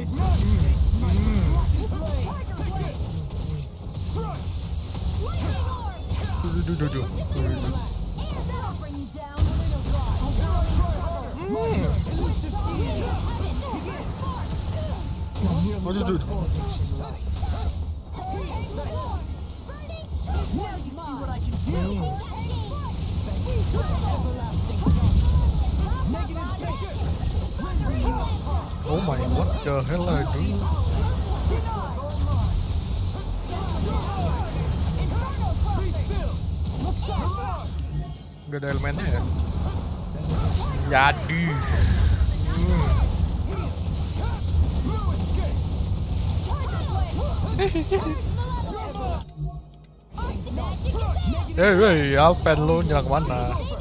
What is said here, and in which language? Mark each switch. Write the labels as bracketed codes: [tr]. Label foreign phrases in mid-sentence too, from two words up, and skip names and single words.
[id] Duh. Waduh. [en] Oh my, what the hell are you doing? [id] Gak ada elemennya ya? Jadi. Hey, Alpen lu nyerang mana?